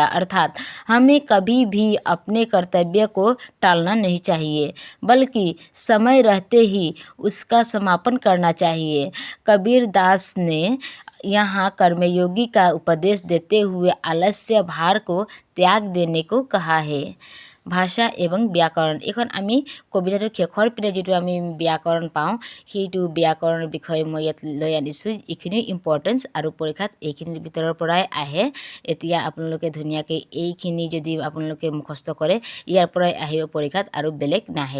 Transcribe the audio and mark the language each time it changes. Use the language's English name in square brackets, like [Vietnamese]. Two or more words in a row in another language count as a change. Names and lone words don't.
[Hindi] अर्थात हमें कभी भी अपने कर्तव्य को टालना नहीं चाहिए, बल्कि समय रहते ही उसका समापन करना चाहिए। कबीरदास ने यहाँ कर्मयोगी का उपदेश देते हुए आलस्य भार को त्याग देने को कहा है। [Assamese] ভাষা এবং ব্যাকৰণ, এইখন আমি কবিতাটোৰ শেষৰ পিনে যিটো আমি ব্যাকৰণ পাওঁ, সেইটো ব্যাকৰণৰ বিষয়ে মই ইয়াত লৈ আনিছোঁ। এইখিনি ইম্পৰ্টেঞ্চ আৰু পৰীক্ষাত এইখিনিৰ ভিতৰৰ পৰাই আহে। এতিয়া আপোনালোকে ধুনীয়াকৈ এইখিনি যদি আপোনালোকে মুখস্থ কৰে, ইয়াৰ পৰাই আহিব পৰীক্ষাত আৰু বেলেগ নাহে।